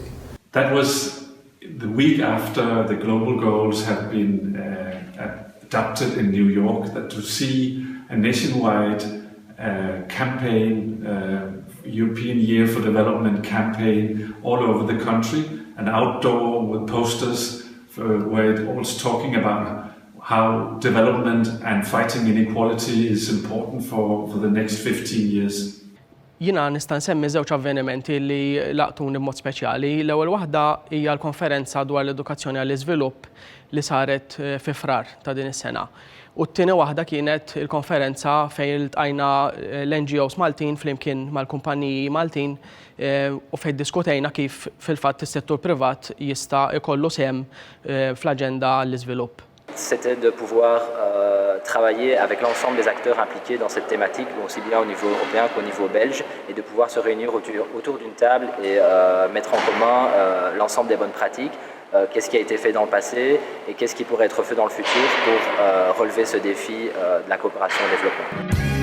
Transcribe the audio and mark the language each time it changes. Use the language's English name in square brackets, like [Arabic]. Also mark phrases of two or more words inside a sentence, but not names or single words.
[English] That was the week after the global goals had been adopted in New York, that to see a nationwide campaign, European Year for Development campaign all over the country, and outdoor with posters where it was talking about how development and fighting inequality is important for the next 15 years. [Maltese] Jina nista' nsemmi żewġ avvenimenti li laqtuni b'mod speċjali. L-ewwel waħda hija l-konferenza dwar l-edukazzjoni għall-iżvilupp li saret fi Frar ta' din is-sena. U t-tieni waħda kienet il-konferenza fejn iltqajna l-NGOs Maltin flimkien mal-kumpaniji Maltin u fejn diskutejna kif fil-fatt is-settur privat jista' ikollu sehem fl-aġenda għall-iżvilupp. [French] C'était de pouvoir travailler avec l'ensemble des acteurs impliqués dans cette thématique, aussi bien au niveau européen qu'au niveau belge, et de pouvoir se réunir autour d'une table et mettre en commun l'ensemble des bonnes pratiques, qu'est-ce qui a été fait dans le passé et qu'est-ce qui pourrait être fait dans le futur pour relever ce défi de la coopération au développement.